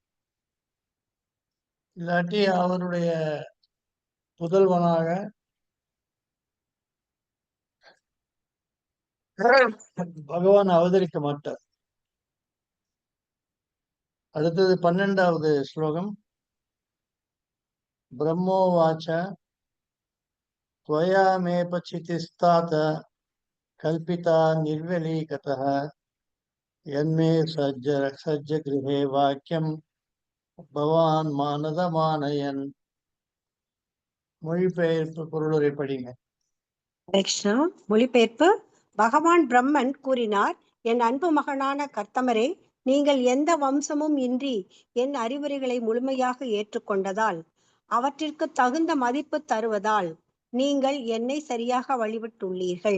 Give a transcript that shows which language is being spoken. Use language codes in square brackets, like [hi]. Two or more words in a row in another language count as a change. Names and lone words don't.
[ta] இல்லாட்டி அவருடைய புதல்வனாக பகவான் அவதரிக்க மாட்டார். அடுத்தது 12வது ஸ்லோகம். [sa] பிரம்மோவாச்ச त्वया मेपचितिस्तात कल्पिता निर्वलीकतः यन्मे सज्जगृहे वाक्यं भगवन् मानदमानयन्. [ta] மொழிபெயர்ப்பு பொருளுரை படிங்க. கிருஷ்ணா. மொழிபெயர்ப்பு. பகவான் பிரம்மன் கூறினார், என் அன்பு மகனான கர்த்தமரே, நீங்கள் எந்த வம்சமும் இன்றி என் அறிவுரைகளை முழுமையாக ஏற்றுக்கொண்டதால் அவற்றிற்கு தகுந்த மதிப்பு தருவதால் நீங்கள் என்னை சரியாக வழிபட்டுள்ளீர்கள்.